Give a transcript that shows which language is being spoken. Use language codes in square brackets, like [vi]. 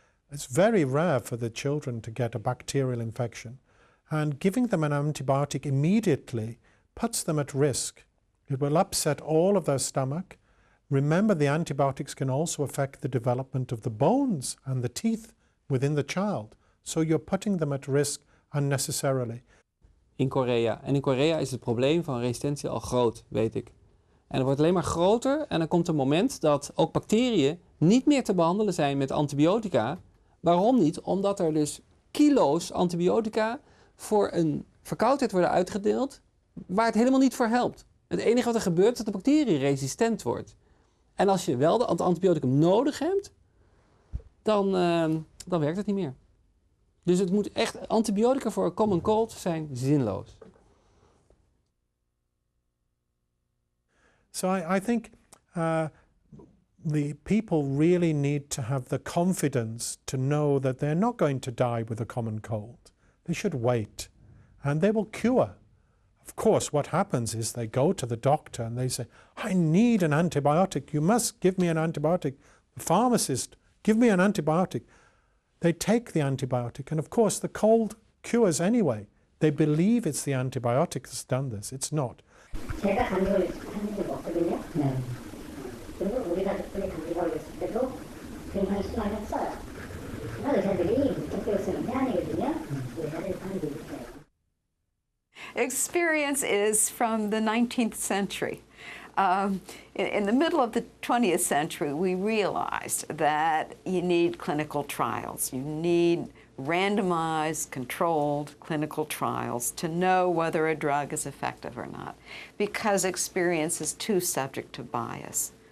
[en] It's very rare for the children to get a bacterial infection, and giving them an antibiotic immediately puts them at risk. It will upset all of their stomach. Remember, the antibiotics can also affect the development of the bones and the teeth within the child, so you're putting them at risk unnecessarily. In Korea. [nl] En in Korea is het probleem van resistentie al groot, weet ik. En het wordt alleen maar groter en er komt een moment dat ook bacteriën niet meer te behandelen zijn met antibiotica. Waarom niet? Omdat er dus kilo's antibiotica voor een verkoudheid worden uitgedeeld waar het helemaal niet voor helpt. Het enige wat er gebeurt is dat de bacterie resistent wordt. En als je wel het antibioticum nodig hebt, dan werkt het niet meer. Dus het moet echt, antibiotica voor een common cold zijn zinloos. [en] So I think the people really need to have the confidence to know that they're not going to die with a common cold. They should wait, and they will cure. Of course, what happens is they go to the doctor and they say, I need an antibiotic. You must give me an antibiotic. The pharmacist, give me an antibiotic. They take the antibiotic, and of course the cold cures anyway. They believe it's the antibiotic that's done this. It's not. [ko] 제가 감기를 한 적이 없거든요. 네. 그리고 우리 가족들이 감기 걸렸을 때도 굉장히 심하셨어요. 그러나 의사들이 적극적으로 쓰는 게 아니거든요. 의사들이 하는 게 있어요. [en] Experience is from the 19th century. In the middle of the 20th century, we realized that you need clinical trials. You need randomized, controlled clinical trials to know whether a drug is effective or not, because experience is too subject to bias.